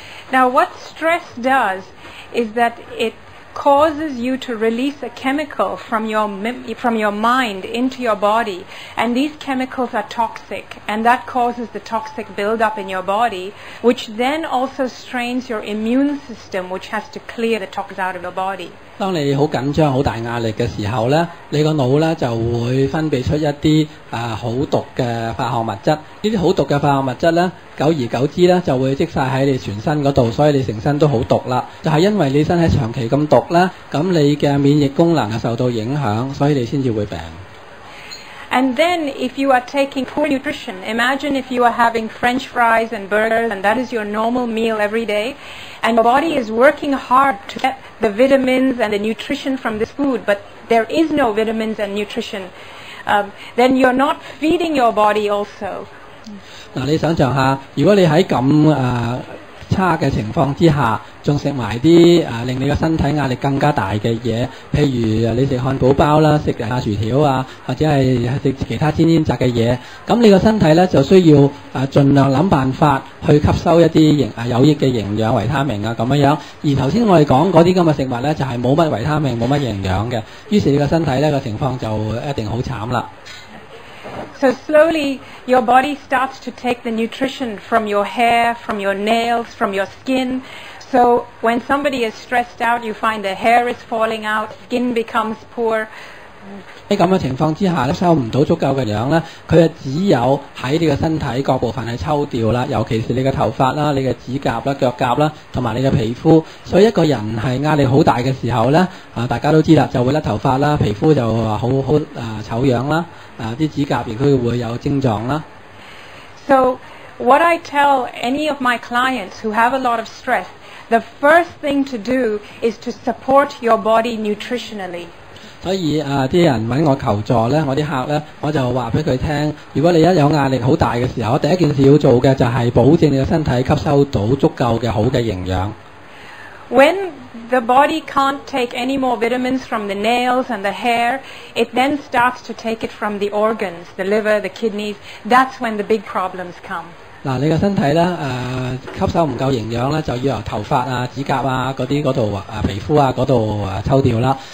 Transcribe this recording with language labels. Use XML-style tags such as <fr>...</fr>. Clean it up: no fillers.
<en>Now what stress does is that it causes you to release a chemical from your mind into your body, and these chemicals are toxic, and that causes the toxic build-up in your body, which then also strains your immune system, which has to clear the toxins out of your body.</en> <yue>當你好緊張、好大壓力嘅時候咧，你個腦咧就會分泌出一啲好毒嘅化學物質。呢啲好毒嘅化學物質咧，久而久之咧就會積晒喺你全身嗰度，所以你成身都好毒啦。就係因為你身體長期咁毒啦，咁你嘅免疫功能受到影響，所以你先至會病。</yue> <en>And then if you are taking poor nutrition, imagine if you are having French fries and burgers and that is your normal meal every day, and your body is working hard to get the vitamins and the nutrition from this food, but there is no vitamins and nutrition, then you're not feeding your body also.</en> <yue>嗱，你想象下，如果你喺咁差嘅情況之下，仲食埋啲令你個身體壓力更加大嘅嘢，譬如你食漢堡包啦，食薯條啊，或者係食其他煎炸嘅嘢，咁你個身體咧就需要盡量諗辦法去吸收一啲有益嘅營養、維他命啊咁樣。而頭先我哋講嗰啲咁嘅食物咧，就係冇乜維他命、冇乜營養嘅，於是你個身體咧個情況就一定好慘啦。</yue> <en>So slowly your body starts to take the nutrition from your hair, from your nails, from your skin. So when somebody is stressed out, you find the hair is falling out, skin becomes poor.</en> <yue>喺咁嘅情況之下咧，收唔到足夠嘅氧咧，佢就只有喺你嘅身體各部分係抽掉啦，尤其是你嘅頭髮啦、你嘅指甲啦、腳甲啦，同埋你嘅皮膚。所以一個人係壓力好大嘅時候咧，大家都知啦，就會甩頭髮啦，皮膚就好醜樣啦，啲指甲亦都會有症狀啦。</yue> <en>So what I tell any of my clients who have a lot of stress, the first thing to do is to support your body nutritionally.</en> <yue>所以啲人揾我求助咧，我啲客咧，我就話俾佢聽，如果你一有壓力好大嘅時候，第一件事要做嘅就係保證你嘅身體吸收到足夠嘅好嘅營養。</yue> <en>When the body can't take any more vitamins from the nails and the hair, it then starts to take it from the organs, the liver, the kidneys. That's when the big problems come.</en> <yue>嗱，你個身體咧吸收唔夠營養咧，就要由頭髮啊、指甲啊嗰度皮膚啊嗰度抽掉啦。</yue>